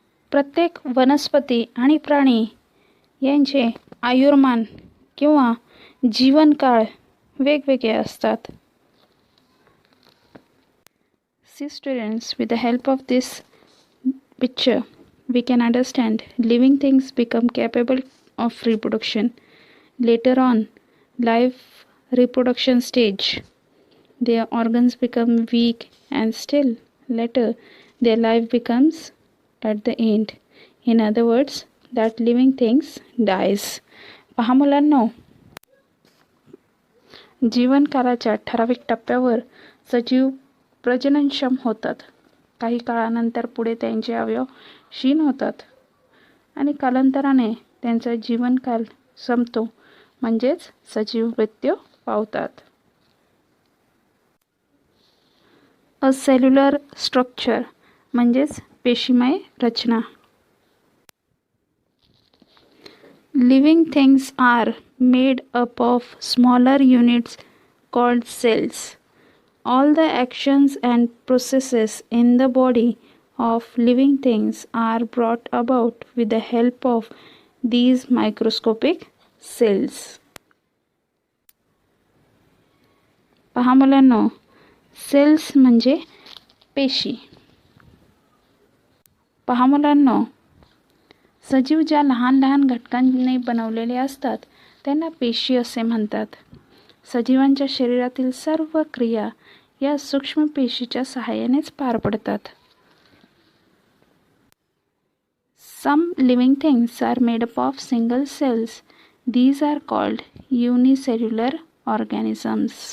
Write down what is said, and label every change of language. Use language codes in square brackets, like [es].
[mr] प्रत्येक वनस्पती आणि प्राणी यांचे आयुर्मान किंवा जीवनकाळ वेगवेगळे असतात. [en] See students, with the help of this picture, we can understand living things become capable of reproduction. Later on, life reproduction stage, their organs become weak and still later their life becomes at the end. In other words, that living things dies. [mr] पहा मुलांनो, जीवनकालाच्या ठराविक टप्प्यावर सजीव प्रजननक्षम होतात. काही काळानंतर पुढे त्यांचे अवयव क्षीण होतात आणि कालांतराने त्यांचा जीवनकाल संपतो, म्हणजेच सजीव मृत्यू पावतात. [en] a cellular structure [mr] म्हणजेच पेशीमय रचना. [en] Living things are made up of smaller units called cells. All the actions and processes in the body of living things are brought about with the help of these microscopic cells. [mr] पहा मुलांनो, cells म्हणजे पेशी. पहा मुलांनो, सजीव ज्या लहान लहान घटकांनी बनवलेले असतात त्यांना पेशी असे म्हणतात. सजीवांच्या शरीरातील सर्व क्रिया या सूक्ष्म पेशीच्या सहाय्यानेच पार पडतात. [en] Some living things are made up of single cells. These are called unicellular organisms.